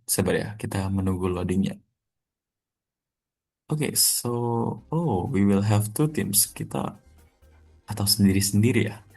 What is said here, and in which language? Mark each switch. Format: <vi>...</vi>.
<id>Sabar ya, kita menunggu loadingnya.</id> <en>Oke, so we will have two teams.</en> <id>Kita atau sendiri-sendiri ya.</id>